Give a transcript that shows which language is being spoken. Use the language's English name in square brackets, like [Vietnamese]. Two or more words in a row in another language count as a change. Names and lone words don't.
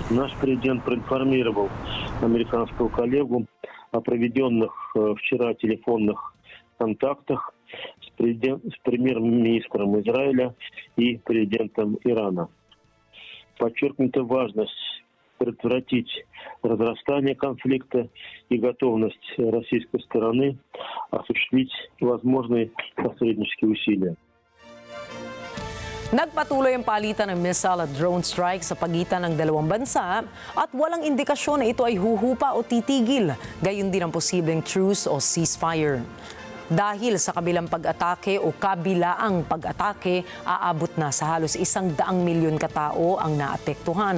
[Russian] Наш президент проинформировал американского коллегу о проведенных вчера телефонных контактах с премьер-министром Израиля и президентом Ирана. Подчеркнута важность предотвратить разрастание конфликта и готовность российской стороны осуществить возможные посреднические усилия. [Filipino] Nagpatuloy ang palitan ng missile at [English] drone strike [Filipino] sa pagitan ng dalawang bansa at walang indikasyon na ito ay huhupa o titigil, gayon din ang posibleng truce o ceasefire. Dahil sa kabilang pag-atake o kabilaang pag-atake, aabot na sa halos 100 milyon katao ang naapektuhan.